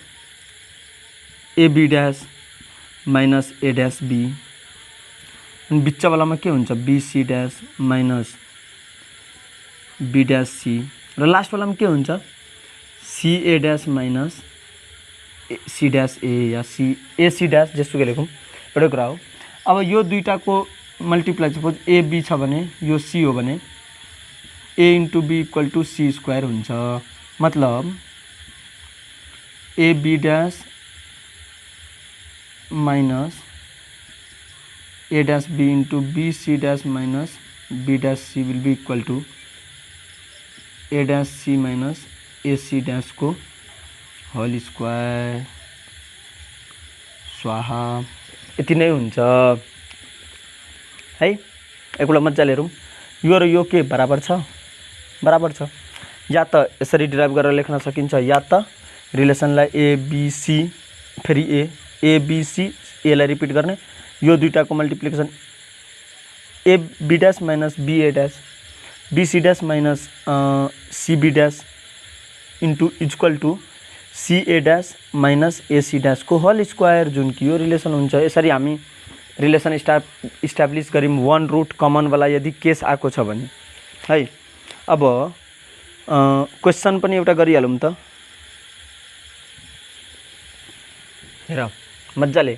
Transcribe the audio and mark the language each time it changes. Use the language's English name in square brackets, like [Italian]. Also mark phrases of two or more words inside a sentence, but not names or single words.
[English] AB dash minus A dash B, [Nepali] अनि बिचवालामा के हुन्छ [English] BC dash minus B dash C, [Nepali] र लास्टवालामा के हुन्छ [English] CA dash minus C dash A [Nepali] या [English] AC dash [Nepali] जेसुकै लेखौँ, एउटै कुरा हो। अब यो दुईटाको मल्टिप्लाई सपोज AB छ भने यो C हो भने [English] A into B equal to C square [Nepali] हुन्छ। [English] मतलब AB dash minus A dash B into BC dash minus B dash C will be equal to A dash C minus AC dash को whole square। [Nepali] स्वाहा। यति नै हुन्छ है। एकपल्ट मजाले हेरौँ, यो र यो के बराबर छ, बराबर छ। या त यसरी डिराइभ गरेर लेख्न सकिन्छ, या त रिलेसनलाई ABC फेरि ABC A लाई रिपिट गर्ने, यो दुईटाको मल्टिप्लिकेसन [English] AB dash minus BA dash BC dash minus CB dash into equal to CA dash minus AC dash को whole square, [Nepali] जुन कि यो रिलेसन हुन्छ। यसरी हामी रिलेसन इस्टाब्लिस गऱ्यौँ [English] one root common [Nepali] वाला यदि केस आएको छ भने है। अब क्वेसन पनि एउटा गरिहालौँ त, हेर मजाले।